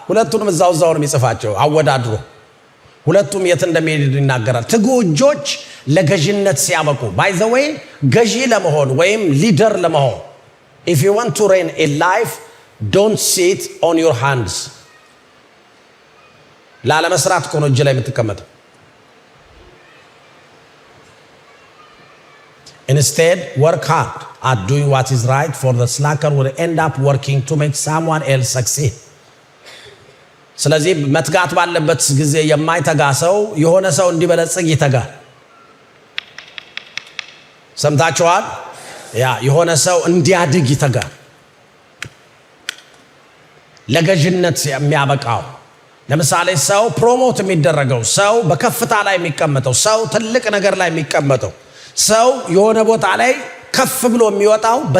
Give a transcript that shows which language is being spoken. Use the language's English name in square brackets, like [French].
[Amharic] ሁለቱንም እዛው ነው የሚጽፋቸው አወዳድሮ። ሁለቱም የት እንደሚሄዱ ይናገራል። ትጉ እጆች ለገዥነት ሲያበቁ። ባይ ዘ ዌይ ገዢ ለመሆን ወይም ሊደር ለመሆን [English] if you want to reign in life don't sit on your hands. [Amharic] ላለመስራት እኮ ነው እጅ ላይ የምትቀመጠው። [English] Instead, work hard at doing what is right, for the slacker will end up working to make someone else succeed. [Amharic] ስለዚህ መትጋት ባለበት ጊዜ የማይተጋ ሰው የሆነ ሰው እንዲበለጽግ ይተጋል። ሰምታችኋል? የሆነ ሰው እንዲያድግ ይተጋል። ለገዥነት የሚያበቃው ለምሳሌ ሰው ፕሮሞት የሚደረገው ሰው በከፍታ ላይ የሚቀመጠው ሰው ትልቅ ነገር ላይ የሚቀመጠው ሰው የሆነ ቦታ ላይ ከፍ ብሎ የሚወጣው